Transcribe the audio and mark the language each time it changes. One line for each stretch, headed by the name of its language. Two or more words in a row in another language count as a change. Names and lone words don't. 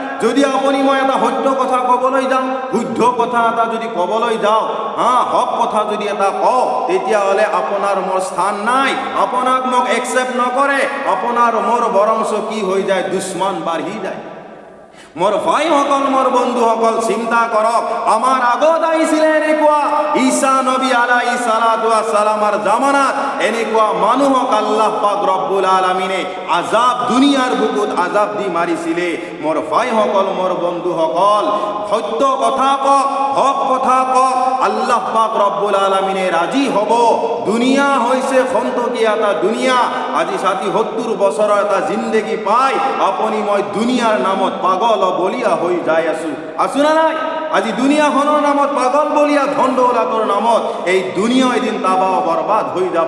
Assamese: যদি আপুনি মই এটা সত্য কথা ক'বলৈ যাওঁ, শুদ্ধ কথা এটা যদি ক'বলৈ যাওঁ, হক কথা যদি এটা কওঁ, তেতিয়াহ'লে আপোনাৰ মোৰ স্থান নাই, আপোনাক মোক একচেপ্ট নকৰে, আপোনাৰ মোৰ বৰঞ্চ কি হৈ যায়, দুশ্মন বাঢ়ি যায়। মোর ভাইসকল, মোর বন্ধুসকল, চিন্তা কৰক, আমাৰ আগত আহিছিলে এনেকুৱা ঈসা নবী
Arabic: عليه الصلاة والسلام
Assamese: জামানাত এনেকুৱা মানুহক আল্লাহ পাক রব্বুল আলামিনে আযাব, দুনিয়াৰ বুকুত আযাব দি মাৰিছিলে। মোর ভাইসকল, মোর বন্ধুসকল, সত্য কথা কক, হক কথা কক, আল্লাহ পাক রব্বুল আলামিনে রাজি হব। দুনিয়া হৈছে খন্তকীয়া এটা দুনিয়া। আজি 60-70 বছৰৰ এটা জিন্দগী পাই আপুনি মই দুনিয়াৰ নামত পাগল বলিয়া হৈ যাই আছো না নাই? আজি দুনিয়াখনৰ নামত পাগল বলিয়া, ধন দৌলতৰ নামত এই দুনিয়া এদিন তাবাহ বৰবাদ হৈ যাব।